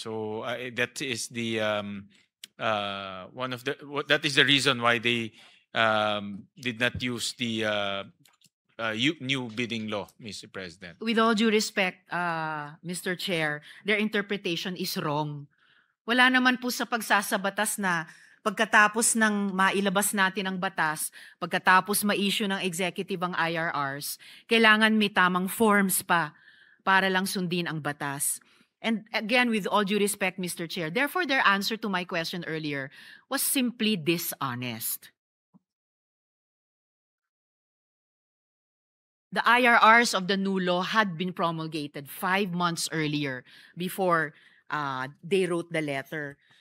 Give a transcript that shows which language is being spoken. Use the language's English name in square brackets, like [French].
[English] So that is the that is the reason why they did not use the new bidding law, Mr. President. With all due respect, Mr. Chair, their interpretation is wrong. [Filipino] Wala naman po sa pagsasabatas na pagkatapos ng mailabas natin ang batas, pagkatapos ma-issue ng executive ang IRRs, kailangan may tamang forms pa para lang sundin ang batas. [English] And again, with all due respect, Mr. Chair, therefore their answer to my question earlier was simply dishonest. The IRRs of the new law had been promulgated 5 months earlier before they wrote the letter.